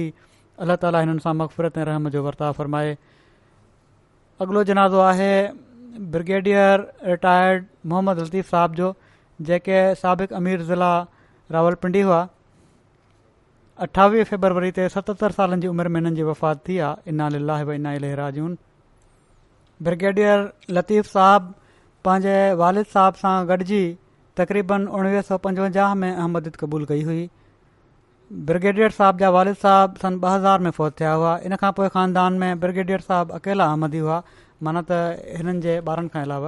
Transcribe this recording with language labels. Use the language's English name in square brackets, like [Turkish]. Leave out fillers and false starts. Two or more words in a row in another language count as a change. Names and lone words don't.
[Sindhi] अलाह ताला हिननि सां मग़फ़िरत ऐं रहम जो वर्ताव फ़रमाए। अॻिलो जनाज़ो आहे [English] Brigadier Retired [Sindhi] मोहम्मद लतीफ़ साहब जो, जेके साबिक़ अमीर ज़िला रावलपिंडी हुआ। 28 फरवरी ते 77 सालनि जी उमिरि में हिननि जी वफ़ात थी आहे। [Arabic] إنا لله وإنا إليه راجعون. [Sindhi] ब्रिगेडियर लतीफ़ साहब पंहिंजे वालिद साहब सां गॾिजी तक़रीबन 1955 में अहमदियत क़बूल कई हुई। ब्रिगेडियर साहब जा वालिद साहब सन 2000 में फ़ौत थिया हुआ। इन खां पोइ ख़ानदान में ब्रिगेडियर साहब अकेला अहमदी हुआ, माना त हिननि जे ॿारनि खां अलावा।